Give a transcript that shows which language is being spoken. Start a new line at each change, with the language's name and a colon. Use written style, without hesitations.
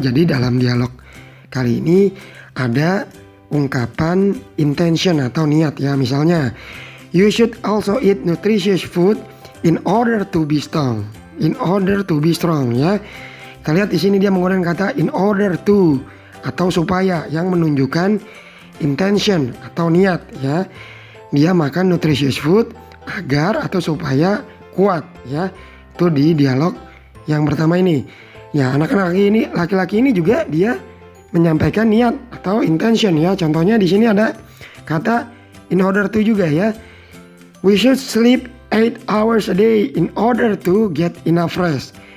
Indonesian: Jadi dalam dialog kali ini ada ungkapan intention atau niat ya.
English: Misalnya, you should also eat nutritious food in order to be strong. In order to be strong
Indonesian: ya. Kita lihat di sini dia menggunakan kata in order to atau supaya yang menunjukkan intention atau niat ya. Dia makan nutritious food agar atau supaya kuat ya. Itu di dialog yang pertama ini. Ya, anak-anak ini, laki-laki ini juga dia menyampaikan niat atau intention ya. Contohnya di sini ada kata in order to juga ya.
English: We should sleep 8 hours a day in order to get enough rest.